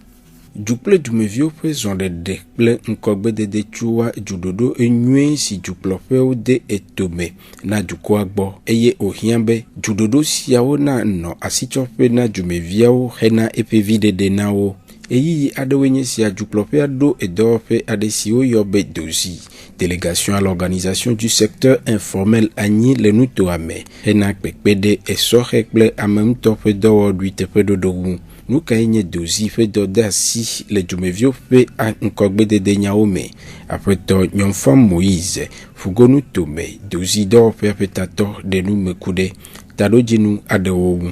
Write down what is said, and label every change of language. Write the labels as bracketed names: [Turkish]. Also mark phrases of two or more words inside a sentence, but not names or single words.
[Ewe] Du kple dumeviwo ƒe zɔɖeɖe kple ŋkɔgbedede tsoa dzuɖoɖo enyuie si dukplɔƒewo de etome na dukɔa gbɔ eye wòhiã be dzuɖoɖo siawo na nɔ asitsɔƒe na dumeviawo hena eƒe viɖeɖe na wo. Eyiyi aɖewoe nye sia dukplɔƒea ɖo edɔwɔƒe aɖe si woyɔ be dozi [French] délégation à l'organisation du secteur informel [Ewe] anyi le nutoa me hena kpekpe ɖe esɔxe kple ame ŋutɔ ƒe dɔwɔɖui teƒeɖoɖo ŋu. Nukae nye dozi ƒe dɔdeasi le dumeviwo ƒe ŋkɔgbedede nyawo me. Aƒetɔ Nyɔnfam Moïse fugonu tome dozi dɔwɔƒea ƒe tatɔ ɖe nume ku ɖe taɖodzinu aɖewo ŋu.